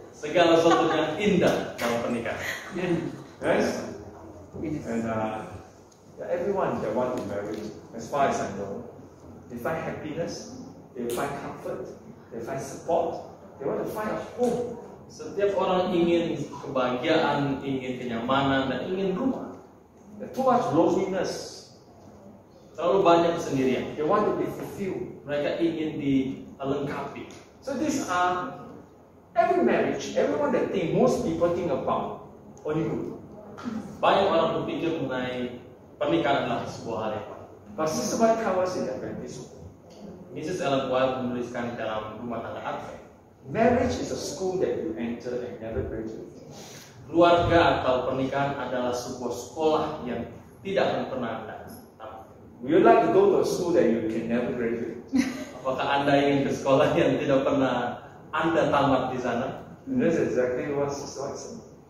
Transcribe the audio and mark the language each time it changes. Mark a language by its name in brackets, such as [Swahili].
[Indonesian] Segala sesuatunya indah dalam pernikahan. [English] Yes? And everyone that want to marry, as far as I know, they find happiness, they find comfort, they find support, they want to find a home. [Indonesian] Setiap orang ingin kebahagiaan, ingin kenyamanan, dan ingin rumah. [English] There's too much loneliness. [Indonesian] Terlalu banyak kesendirian. [English] They want to be fulfilled. [Indonesian] Mereka ingin dilengkapi. [English] So these are every marriage, everyone that most people think about only good. [Indonesian] Banyak orang berpikir mengenai pernikahan adalah sebuah hal yang baik. [English] But Sister White covers in Adventist. Mrs. [Indonesian] Ellen White menuliskan dalam Rumah Tangga Advent. [English] Marriage is a school that you enter and never graduate. [Indonesian] Keluarga atau pernikahan adalah sebuah sekolah yang tidak akan pernah Anda tamat. [English] Would you like to go to a school that you can never graduate? [Indonesian] Apakah Anda ingin ke sekolah yang tidak pernah Anda tamat di sana? [English] And that's exactly what Sister White said.